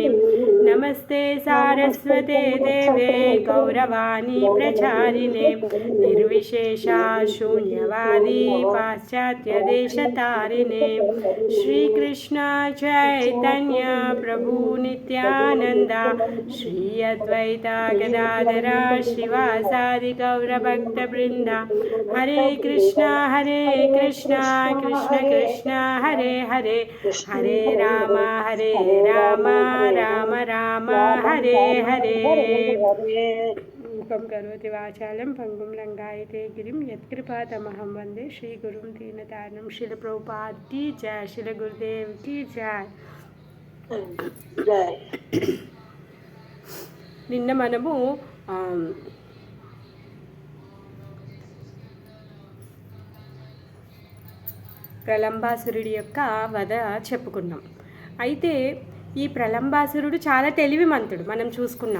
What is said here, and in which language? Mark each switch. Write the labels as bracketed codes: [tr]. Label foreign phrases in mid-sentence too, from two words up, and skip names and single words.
[sa] नमस्ते सारस्वते देवे गौरवाणी प्रचारिणे निर्विशेषा शून्यवादी पाश्चात्यदेशतारिणे. श्री कृष्ण चैतन्य प्रभु नित्यानंद श्री अद्वैत गदाधरा श्रीवासादि गौरभक्त वृंद. हरे कृष्ण कृष्ण कृष्ण हरे हरे हरे राम राम राम हरे हरे. करोति वाचालं पंगुं लंघयते गिरिं यत्कृपातमहं वंदे श्रीगुरुं दीनतारिणं. [hi] श्रील प्रभुपाद की जय. श्रील गुरुदेव की जय. [te] నిన్న మనము ప్రలంబాసురుడి యొక్క వధ చెప్పుకున్నాం. అయితే ఈ ప్రలంబాసురుడు చాలా తెలివిమంతుడు మనం చూసుకున్నాం.